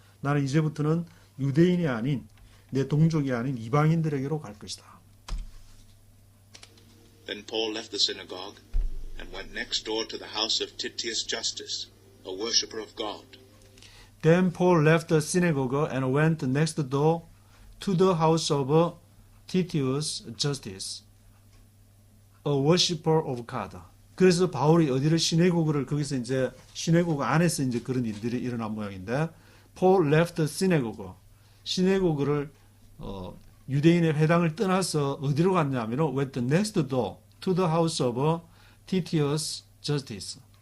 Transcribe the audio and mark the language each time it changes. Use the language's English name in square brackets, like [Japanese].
[Korean] 나는 이제부터는 유대인이 아닌 내 동족이 아닌 이방인들에게로 갈 것이다. [English] Then Paul left the synagogue and went next door to the house of Titius Justus, a worshipper of God. Then Paul left the synagogue and went next door to the house of Titius Justus, a worshipper of God. [Korean] 그래서 바울이 어디를 거기서 이제 시내고그 안에서 이제 그런 일들이 일어난 모양인데, [English] Paul left the synagogue. [Korean] 시내고그를 유대인의 회당을 떠나서 어디로 갔냐면은 [English] went next door to the house of Titius Justus.